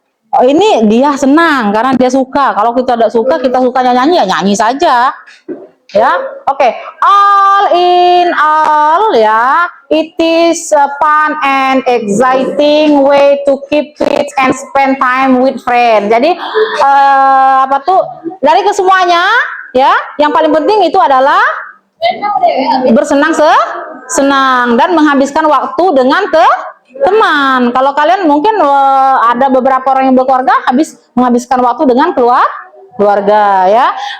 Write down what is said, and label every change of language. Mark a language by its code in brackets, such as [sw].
[id] Oh, ini dia senang karena dia suka. Kalau kita tidak suka, kita sukanya nyanyi, ya nyanyi saja, ya. Oke. [en] All in all, ya, it is a fun and exciting way to keep fit and spend time with friends. [id] Jadi apa tuh, dari kesemuanya, ya, yang paling penting itu adalah bersenang-senang dan menghabiskan waktu dengan teman. Kalau kalian mungkin ada beberapa orang yang berkeluarga, menghabiskan waktu dengan keluarga, ya.